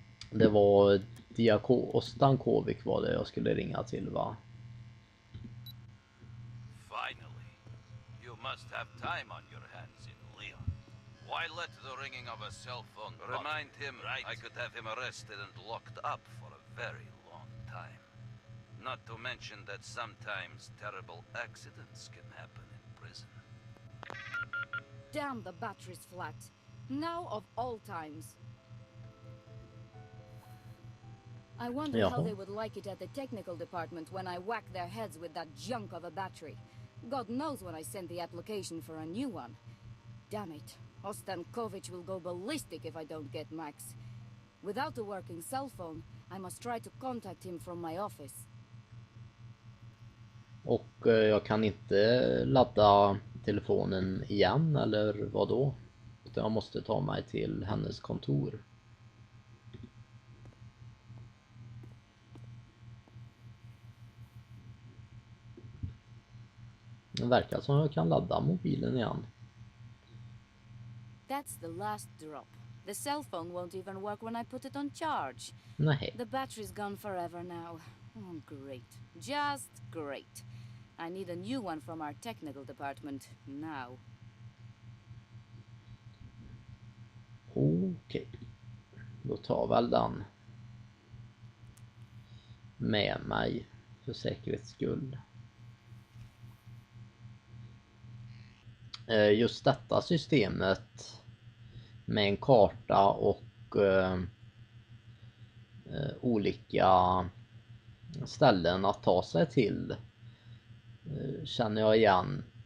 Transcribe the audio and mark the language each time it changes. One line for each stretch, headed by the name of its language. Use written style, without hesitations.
Swedish: Det var och Stankovic var det jag skulle ringa till, va?
English: Finally. You must have time on your hands in Leon. Why let the ringing of a cell phone remind him I could have him arrested and locked up for a very long time? Not to mention that sometimes terrible accidents can happen in prison. Damn, the battery's flat. Now of all times. I wonder how they would like it at the technical department when I whack their heads with that junk of a battery. God knows when I sent the application for a new one. Damn it. Stankovic will go ballistic if I don't get Max. Without a working cell phone, I must try to contact him from my office.
Swedish: Och jag kan inte ladda telefonen igen, eller vad då? Utan jag måste ta mig till hennes kontor. Det verkar som jag kan ladda mobilen igen.
English: That's the last drop. The cell phone won't even work when I put it on charge.
Swedish: Nej.
English: The battery's gone forever now. Oh, great. Just great. I need a new one from our technical department now.
Swedish: Okej. Då tar väl den med mig för säkerhets skull. Just detta systemet med en karta och olika ställen att ta sig till känner jag igen.